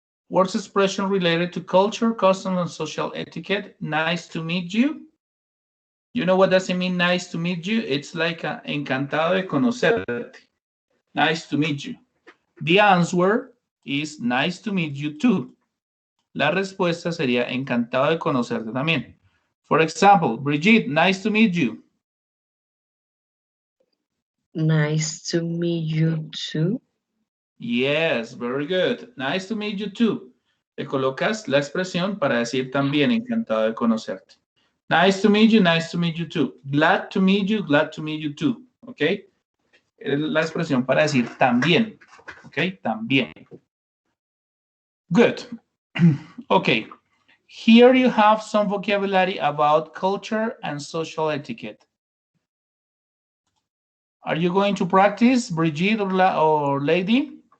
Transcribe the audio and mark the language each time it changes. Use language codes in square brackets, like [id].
[en] Words expression related to culture, customs, and social etiquette. Nice to meet you. You know what does it mean, nice to meet you? It's like [es] encantado de conocerte. [en] Nice to meet you. The answer is nice to meet you too. [es] La respuesta sería encantado de conocerte también. [en] For example, Brigitte, nice to meet you. Nice to meet you too. Yes, very good. Nice to meet you too. [es] Le colocas la expresión para decir también encantado de conocerte. [en] Nice to meet you too. Glad to meet you too. ¿Ok? [es] Es la expresión para decir también. ¿Ok? También. Good. Okay. [en] Here you have some vocabulary about culture and social etiquette. Are you going to practice, Brigitte or Lady?